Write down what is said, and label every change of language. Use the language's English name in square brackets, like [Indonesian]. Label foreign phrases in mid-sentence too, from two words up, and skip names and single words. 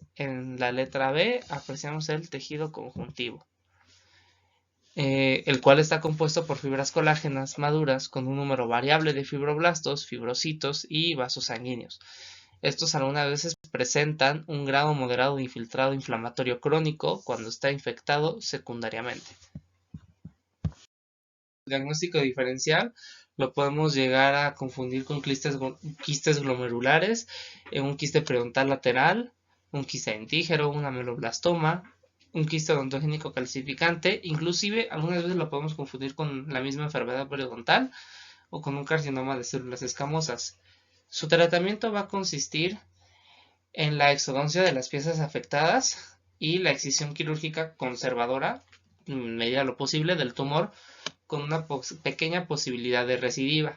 [Spanish] En la letra B apreciamos el tejido conjuntivo, el cual está compuesto por fibras colágenas maduras con un número variable de fibroblastos, fibrocitos y vasos sanguíneos. Estos algunas veces presentan un grado moderado de infiltrado inflamatorio crónico cuando está infectado secundariamente. El diagnóstico diferencial lo podemos llegar a confundir con quistes glomerulares, un quiste periodontal lateral, un quiste dentígero, un ameloblastoma, un quiste odontogénico calcificante. Inclusive algunas veces lo podemos confundir con la misma enfermedad periodontal o con un carcinoma de células escamosas. Su tratamiento va a consistir en la exodoncia de las piezas afectadas y la excisión quirúrgica conservadora, en medida de lo posible, del tumor, con una pequeña posibilidad de recidiva.